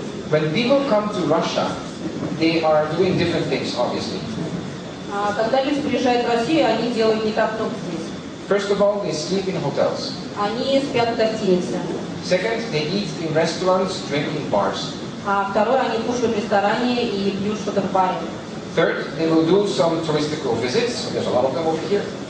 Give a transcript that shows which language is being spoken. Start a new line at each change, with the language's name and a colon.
English: When people come to Russia, they are doing different things, obviously.
Russian: Когда люди приезжают в Россию, они делают не так много здесь.
English: First of all, they sleep in hotels.
Russian: Они спят в гостинице.
English: Second, they eat in restaurants, drink in bars.
Russian: Второе, они кушают в ресторане и пьют что-то в баре.
English: Third, they will do some touristical visits. There's a lot of them over here.